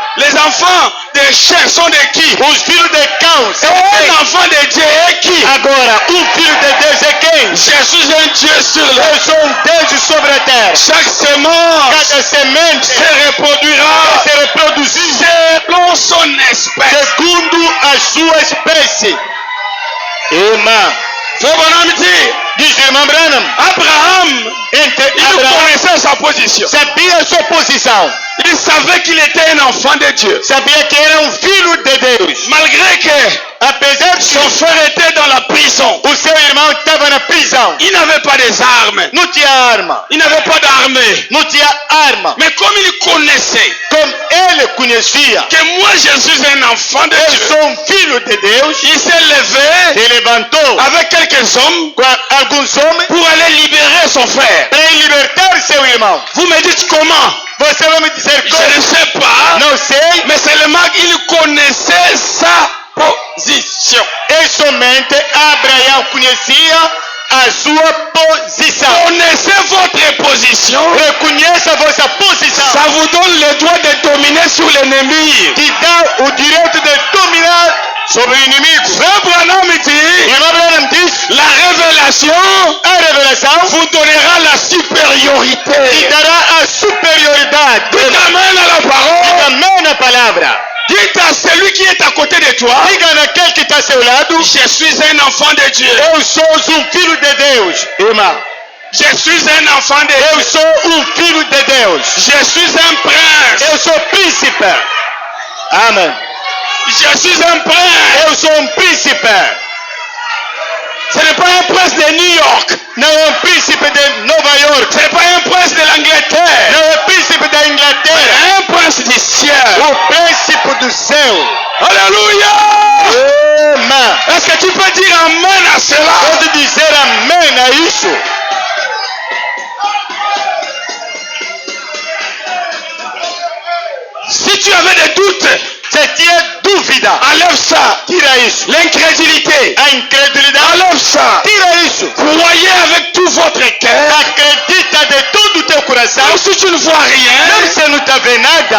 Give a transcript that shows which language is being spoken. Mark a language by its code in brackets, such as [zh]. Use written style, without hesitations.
[fr] Les enfants des chiens sont de qui? [pt] Os filhos de cão são [fr] Un [pt] quem? [fr] enfant de Dieu est qui? [pt] Agora, filho de Deus é quem? [fr] Je suis un Dieu sur la [pt] Eu sou Deus sobre a terra. [fr] Chaque semence [pt] Cada semente [fr] se reproduira [pt] se reproduzir [fr] selon son espèce. [pt] segundo a sua espécie. Irmã, [fr] Frère Branham dit, [pt] Diz o irmão Branham. [fr] Abraham, il [pt] Abraão [fr] connaissait sa position. [pt] sabia a sua posição. [fr] Il savait qu'il était un enfant de Dieu. [pt] Sabia que era filho de Deus. [fr] Malgré que [pt] Apesar de [fr] son frère était dans la prison, [pt] o seu irmão estava na prisão. [fr] il n'avait pas des armes. [pt] Não tinha arma. [fr] Il n'avait pas d'armée. [pt] Não tinha arma. [fr] Mais comme il connaissait [pt] Como ele conhecia, [fr] que moi je suis un enfant de [pt] eu [fr] Dieu, [pt] sou filho de Deus, [fr] il s'est levé [pt] se levantou [fr] avec quelques hommes [pt] com alguns homens [fr] pour aller libérer son frère. [pt] para libertar seu irmão. [fr] Vous me dites comment? [pt] Você vai me dizer [fr] Je [pt] como? [fr] ne sais pas, [pt] Não sei. [fr] mais seulement il connaissait sa position. [pt] E somente Abraão conhecia a sua posição. [fr] Connaissez votre position. [pt] Reconheça a vossa posição. [fr] Ça vous donne le droit de dominer sur l'ennemi. [pt] Te dá o direito de dominar sobre o inimigo. [fr] Frère Branham dit, [pt] Irmão Branham diz, [fr] la révélation [pt] a revelação [fr] vous donnera la [pt] te [fr] supériorité. [pt] dará a superioridade. [fr] Dites amen à la parole. [pt] Amém na palavra. [fr] Dites à celui qui est à côté de toi, [pt] Diga naquele que está ao seu lado, [fr] je suis un enfant de Dieu. [pt] eu sou filho de Deus. Irmão, [fr] Je suis un enfant de [pt] eu [fr] Dieu. [pt] sou filho de Deus. [fr] Je suis un prince. [pt] Eu sou príncipe. Amém. [fr] Je suis un prince. [pt] Eu sou príncipe. [fr] Ce n'est pas un prince de New York. [pt] Não é príncipe de Nova York. [fr] Ce n'est pas un prince de l'Angleterre. [pt] Não é príncipe da Inglaterra. [fr] Un prince du ciel. [pt] O príncipe do céu. [fr] Alléluia. [pt] Amém. [fr] Est-ce que tu peux dire amen à cela? [pt] Pode dizer amém a isso? [fr] Si tu avais des doutes, [pt] Se tinha dúvida, [fr] enlève ça. [pt] tira isso. [fr] L'incrédulité, [pt] A incredulidade, [fr] enlève ça. [pt] tira isso. [fr] Croyez avec tout votre cœur. [pt] Acredita de todo o teu coração. [fr] Même si tu ne vois rien, [pt] Mesmo se não está vendo nada,